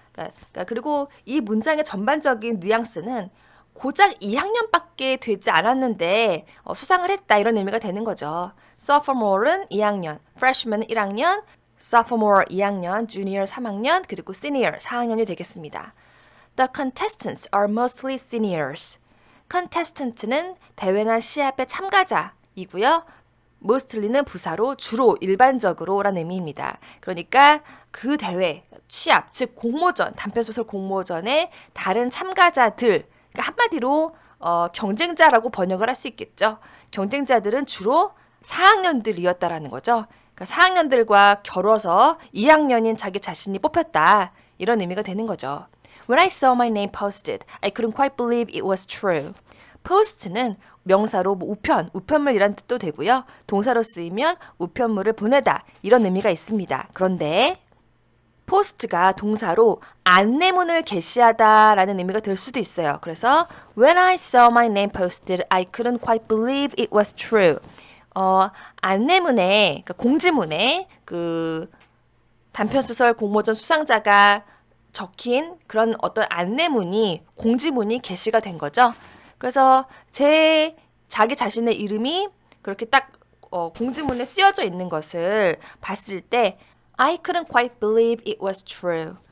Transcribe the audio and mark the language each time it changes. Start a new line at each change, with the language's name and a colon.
Korean: 그러니까 그리고 이 문장의 전반적인 뉘앙스는 고작 2학년밖에 되지 않았는데 수상을 했다 이런 의미가 되는 거죠. Sophomore는 2학년, Freshman은 1학년, Sophomore 2학년, Junior 3학년, 그리고 Senior 4학년이 되겠습니다.
English: The contestants are mostly seniors.
Korean: contestant는 대회나 시합의 참가자이고요. mostly는 부사로 주로, 일반적으로 라는 의미입니다. 그러니까 그 대회, 시합, 즉 공모전, 단편소설 공모전의 다른 참가자들 그러니까 한마디로 경쟁자라고 번역을 할 수 있겠죠. 경쟁자들은 주로 4학년들이었다라는 거죠. 그러니까 4학년들과 겨뤄서 2학년인 자기 자신이 뽑혔다. 이런 의미가 되는 거죠.
English: When I saw my name posted, I couldn't quite believe it was true.
Korean: post는 명사로 우편물이란 뜻도 되고요. 동사로 쓰이면 우편물을 보내다 이런 의미가 있습니다. 그런데 post가 동사로 안내문을 게시하다라는 의미가 될 수도 있어요. 그래서
English: When I saw my name posted, I couldn't quite believe it was true.
Korean: 안내문에, 그러니까 공지문에 그 단편소설 공모전 수상자가 적힌 그런 어떤 안내문이, 공지문이 게시가 된 거죠. 그래서 제 자기 자신의 이름이 그렇게 딱 공지문에 쓰여져 있는 것을 봤을 때
English: I couldn't quite believe it was true.